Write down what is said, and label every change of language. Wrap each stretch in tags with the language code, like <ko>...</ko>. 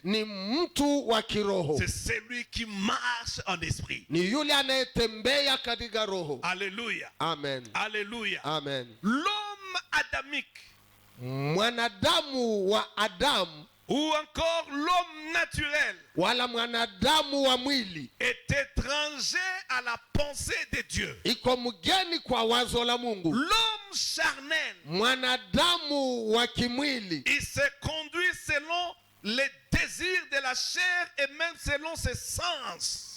<sw>Ni mtu wa kiroho,</sw> <fr>C'est celui qui marche en esprit.</fr> <sw>ni yule anayetembea katika roho. Alléluia. Amen. Alléluia. Amen.</sw> <fr>L'homme adamique</fr> <sw>Mwanadamu wa Adamu</sw> <fr>ou encore l'homme naturel</fr> <sw>wala mwanadamu wa mwili</sw> <fr>est étranger à la pensée de Dieu.</fr> <sw>iko mgeni kwa wazo la Mungu.</sw> <fr>L'homme charnel,</fr> <sw>Mwanadamu wa kimwili</sw> <fr>il se conduit selon les désirs de la chair et même selon ses sens.</fr>